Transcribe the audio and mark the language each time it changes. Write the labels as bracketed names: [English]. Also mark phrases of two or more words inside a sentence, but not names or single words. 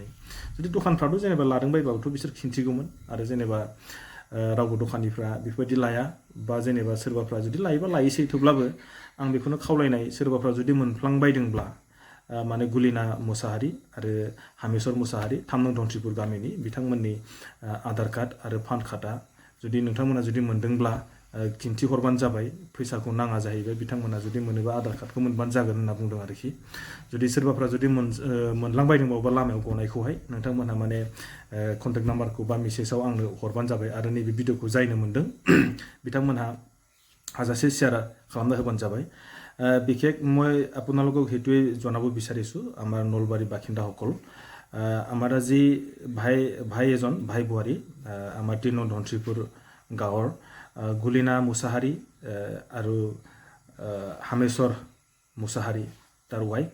[Bodo] जुदि दखानफ्राथ' जेनेबा लादों बायबाबोथ' बिसोर खिन्थिगौमोन। आरो जेनेबा रावबो दखानिफ्रा बेफोरबायदि लाया, बा जेनेबा सोरबाफ्रा जुदि लायोबा लायोसै, थेवब्लाबो आं बेखौनो खावलायनाय, सोरबाफ्रा जुदि मोनफ्लांबायदोंब्ला माने गुलिना मुसाहारि आरो हामेश्वर मुसाहारि 3 नं धन्थिपुर गामिनि बिथांमोननि आधार कार्ड आरो पान कार्डआ जुदि नोंथांमोना जुदि मोनदोंब्ला खिन्थिहरबानो जाबाय। फैसाखौ नाङा जाहैबाय, बिथांमोना जुदि मोनोबा आधार कार्डखौ मोनबानो जागोन होनना बुंदों आरोखि। जुदि सोरबाफ्रा जुदि मोनलांबायदोंबावबा लामायाव गनायखौहाय नोंथांमोनहा माने कन्टेक्ट नाम्बारखौ बा मेसेजाव आंनो हरबानो जाबाय। आरो नैबे भिडिअखौ जायनो मोनदों बिथांमोनहा हाजारसे शेयार खालामना होबाना जाबाय। [Assamese] বিশেষ মই আপোনালোকক হেতুৱে জনাব বিচাৰিছোঁ, আমাৰ নলবাৰী বাসিন্দাসকল, আমাৰ আজি ভাই বোৱাৰী আমাৰ 3 नं ধন্তিপুৰ গাঁৱৰ গুলিনা মুসাহাৰি আৰু হামেশ্বৰ মুসাহাৰি তাৰ ৱাইফ।